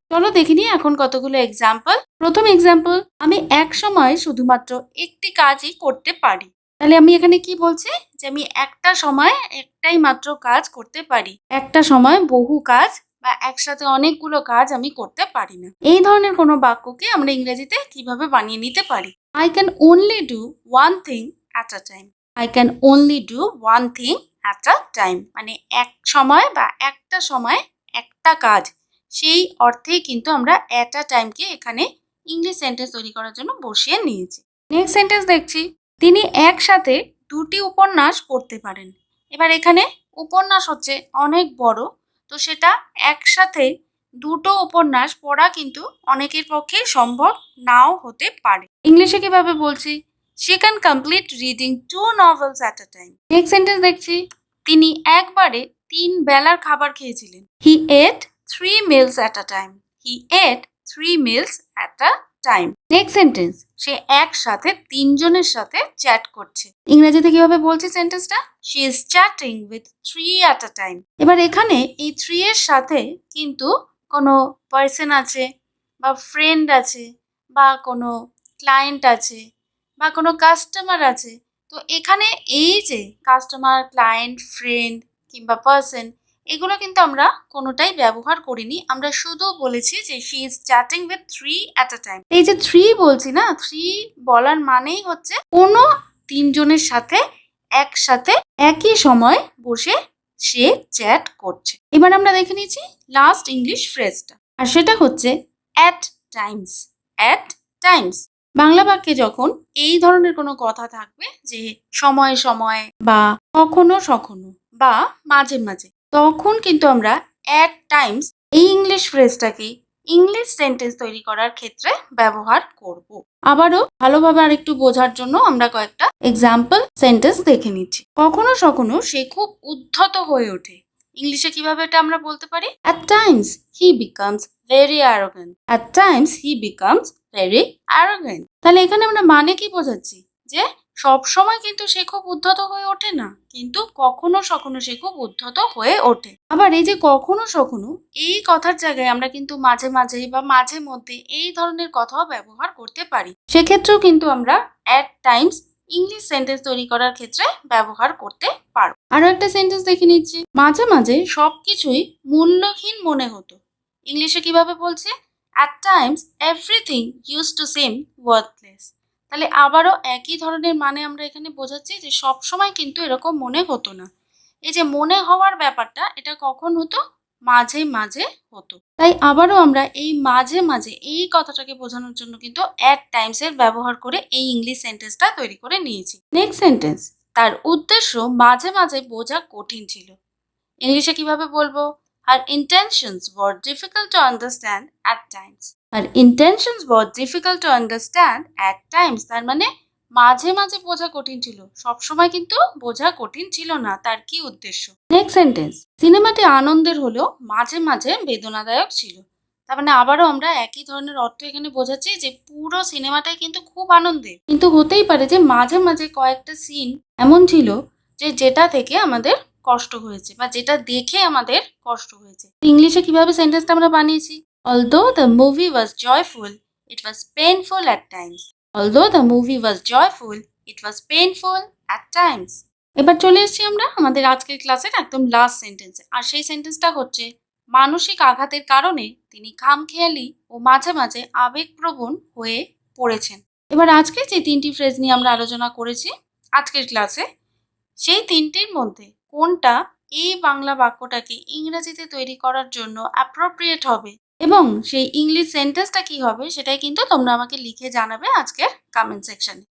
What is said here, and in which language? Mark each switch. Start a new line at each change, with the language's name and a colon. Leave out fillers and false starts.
Bangla: চলো দেখে নিই এখন কতগুলো এক্সাম্পল। প্রথম এক্সাম্পল, আমি এক সময় শুধুমাত্র একটি কাজই করতে পারি। তাহলে আমি এখানে কি বলছি, যে আমি একটা সময় একটাই মাত্র কাজ করতে পারি। একটা সময় বহু কাজ বা একসাথে অনেকগুলো কাজ আমি করতে পারি না। এই ধরনের কোনো বাক্যকে আমরা ইংরেজিতে কিভাবে বানিয়ে নিতে পারি?
English: I can only do one thing at a time. I can only do one thing at a time.
Bangla: মানে এক সময় বা একটা সময় একটা কাজ, সেই অর্থেই কিন্তু আমরা at a timeকে এখানে ইংলিশ সেন্টেন্স তৈরি করার জন্য বসিয়ে নিয়েছি। নেক্সট সেন্টেন্স দেখছি, তিনি একসাথে দুটি উপন্যাস পড়তে পারেন। এবার এখানে উপন্যাস হচ্ছে অনেক বড়, তো সেটা একসাথে দুটো উপন্যাস পড়া কিন্তু অনেকের পক্ষে সম্ভব নাও হতে পারে। ইংলিশে কিভাবে বলছি?
English: She can complete reading 2 novels at a time.
Bangla: Next sentence দেখছি, তিনি একবারে 3 বেলার খাবার খেয়েছিলেন।
English: He ate 3 meals at a time. He ate 3 meals at a time.
Bangla: Next sentence, সে একসাথে 3 জনের সাথে চ্যাট করছে। ইংরেজিতে কিভাবে বলছি সেন্টেন্সটা?
English: She is chatting with 3 at a time.
Bangla: এবার এখানে এই 3 এর সাথে কিন্তু কোনো পার্সন আছে বা ফ্রেন্ড আছে বা কোনো ক্লায়েন্ট আছে বা কোনো কাস্টমার আছে। তো এখানে এই যে কাস্টমার, ক্লায়েন্ট, ফ্রেন্ড কিংবা পার্সন, এগুলো কিন্তু আমরা কোনোটাই ব্যবহার করিনি। আমরা শুধু বলেছি যে
English: She is chatting with 3 at a time.
Bangla: এই যে 3 বলছি না, 3 বলার মানেই হচ্ছে কোনো 3 জনের সাথে একসাথে একই সময় বসে সে চ্যাট করছে। এবার আমরা দেখে নিচ্ছি লাস্ট ইংলিশ ফ্রেজটা, আর সেটা হচ্ছে at Times. At Times Bangla বাক্যে যখন এই ধরনের কোনো কথা থাকবে যে সময়ে সময়ে বা কখনো সখনো বা মাঝে মাঝে, তখন কিন্তু আমরা অ্যাট টাইমস এই ইংলিশ ফ্রেজটাকে ইংলিশ সেন্টেন্স তৈরি করার ক্ষেত্রে ব্যবহার করব। আবারও ভালোভাবে আরেকটু বোঝার জন্য আমরা কয়েকটা এক্সাম্পল সেন্টেন্স দেখে নিচ্ছি। কখনো সখনো সে খুব উদ্ধত হয়ে ওঠে। ইংলিশে কিভাবে এটা আমরা বলতে পারি?
English: At times he becomes very arrogant. At times he becomes very arrogant.
Bangla: তাহলে এখানে আমরা মানে কি বোঝাচ্ছি? যে সব সময় কিন্তু সে খুব উদ্ধত হয়ে ওঠে না, কিন্তু কখনো সখনো সে খুব উদ্ধত হয়ে ওঠে। আবার এই যে কখনো সখনো এই কথার জায়গায় আমরা কিন্তু মাঝে মাঝে বা মাঝে মধ্যে এই ধরনের কথাও ব্যবহার করতে পারি। সেক্ষেত্রেও কিন্তু আমরা at times ইংলিশ সেন্টেন্স তৈরি করার ক্ষেত্রে ব্যবহার করতে পারো। আরো একটা সেন্টেন্স দেখে নিচ্ছি। মাঝে মাঝে সবকিছুই মূল্যহীন মনে হতো। ইংলিশে কিভাবে বলছে?
English: At times everything used to seem worthless.
Bangla: তাহলে আবারও একই ধরনের মানে আমরা এখানে বোঝাচ্ছি যে সব সময় কিন্তু এরকম মনে হতো না। এই যে মনে হওয়ার ব্যাপারটা, এটা কখন হতো? মাঝে মাঝে হতো। তাই আবারও আমরা এই মাঝে মাঝে এই কথাটাকে বোঝানোর জন্য কিন্তু অ্যাট টাইমস এর ব্যবহার করে এই ইংলিশ সেন্টেন্সটা তৈরি করে নিয়েছি। নেক্সট সেন্টেন্স, তার উদ্দেশ্য মাঝে মাঝে বোঝা কঠিন ছিল। ইংলিশে কিভাবে বলবো?
English: Her intentions were difficult to understand at times. Her intentions were difficult to understand at times.
Bangla: তার মানে মাঝে মাঝে বোঝা কঠিন ছিল, সবসময় কিন্তু বোঝা কঠিন ছিল না তার কি উদ্দেশ্য। নেক্সট সেন্টেন্স, সিনেমাটি আনন্দের হলেও মাঝে মাঝে বেদনাদায়ক ছিল। তার মানে আবারও আমরা একই ধরনের অর্থ এখানে বোঝাচ্ছি যে পুরো সিনেমাটাই কিন্তু খুব আনন্দের, কিন্তু হতেই পারে যে মাঝে মাঝে কয়েকটা সিন এমন ছিল যে যেটা থেকে আমাদের কষ্ট হয়েছে বা যেটা দেখে আমাদের কষ্ট হয়েছে। ইংলিশে কিভাবে সেন্টেন্সটা আমরা বানিয়েছি?
English: Although the movie was joyful, it was painful at times. Although the movie was joyful, it was painful at times.
Bangla: এবার চলে এসেছি আমরা আমাদের আজকের ক্লাসের একদম লাস্ট সেন্টেন্সে, আর সেই সেন্টেন্সটা হচ্ছে মানসিক আঘাতের কারণে তিনি খামখেয়ালি ও মাঝে মাঝে আবেগপ্রবণ হয়ে পড়েছেন। এবার আজকে যে 3টি ফ্রেজ নিয়ে আমরা আলোচনা করেছি আজকের ক্লাসে, সেই 3টির মধ্যে কোনটা এই বাংলা বাক্যটাকে ইংরেজিতে তৈরি করার জন্য অ্যাপ্রোপ্রিয়েট হবে এবং সেই ইংলিশ সেন্টেন্সটা কি হবে, সেটাই কিন্তু তোমরা আমাকে লিখে জানাবে আজকের কমেন্ট সেকশনে।